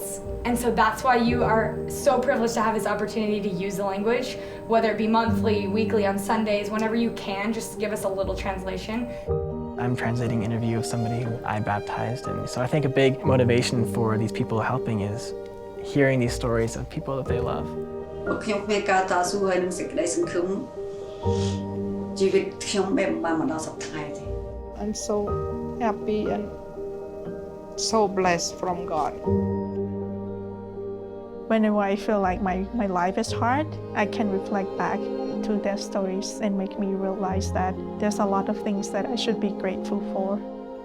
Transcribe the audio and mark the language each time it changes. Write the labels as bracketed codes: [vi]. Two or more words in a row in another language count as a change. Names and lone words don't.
[en] And so that's why you are so privileged to have this opportunity to use the language, whether it be monthly, weekly, on Sundays, whenever you can, just give us a little translation. I'm translating an interview of somebody who I baptized, and so I think a big motivation for these people helping is hearing these stories of people that they love. [km] ខ្ញុំមានការតស៊ូហើយនឹងសេចក្តីសង្ឃឹមជីវិតខ្ញុំបានមកដល់សប្តាហ៍នេះ [en] I'm so happy and so blessed from God. Whenever I feel like my life is hard, I can reflect back to their stories and make me realize that there's a lot of things that I should be grateful for.